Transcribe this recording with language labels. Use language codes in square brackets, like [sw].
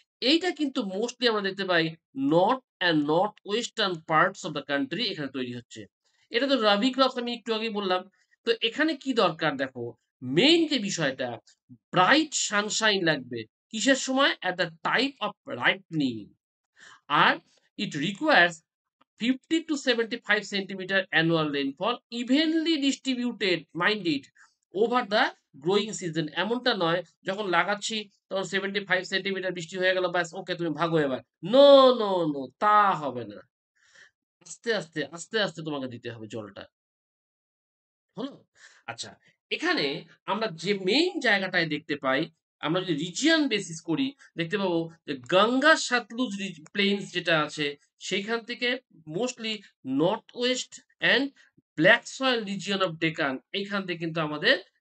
[bn] এইটা কিন্তু মোস্টলি আমরা দেখতে পাই north and north western parts of the country, এখানে তৈরি হচ্ছে। এটা তো রবি ক্রপস, আমি একটু আগেই বললাম। তো এখানে কি দরকার দেখো, মেইন যে বিষয়টা, ব্রাইট সানশাইন লাগবে। [en] কিসের সময়? At the type of ripening. আর it requires 50 to 75 centimeter annual rainfall evenly distributed, mind it, over the growing season। [bn] এমনটা নয় যখন লাগাচ্ছি তখন 75 সেন্টিমিটার বৃষ্টি হয়ে গেল, ব্যাস ওকে তুমি ভাগো এবার। নো, নো, নো, তা হবে না। আস্তে আস্তে আস্তে আস্তে তোমাকে দিতে হবে জলটা। হলো? আচ্ছা, এখানে আমরা যে মেইন জায়গাটায় দেখতে পাই, আমরা যদি রিজিয়ন বেসিস করি, দেখতে পাবো যে গঙ্গা সাতলুজ প্লেন্স যেটা আছে, সেইখান থেকে mostly north West and black soil region of Deccan, এইখান থেকে কিন্তু আমাদের